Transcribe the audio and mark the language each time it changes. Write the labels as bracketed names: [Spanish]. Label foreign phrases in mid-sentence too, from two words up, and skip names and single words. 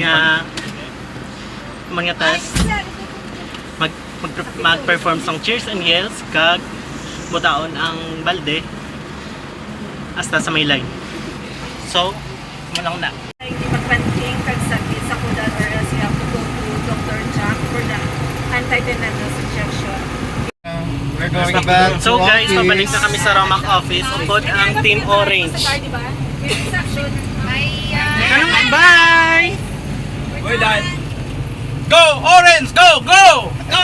[Hiligaynon] Nga mga task mag-perform sang [English] cheers and yells [Hiligaynon] kag butaon ang balde hasta sa may line. So, mulang na. Hindi magpanting pagsakit sa kudan [English] or else you have to go to Dr. Jack for the anti-tetanus injection. We're going back So to guys, office. [Hiligaynon] pabalik na kami sa Romac office. Upod ang Team Orange. [English] Bye! Hoy, Dad. Go, Orange! Go! Go!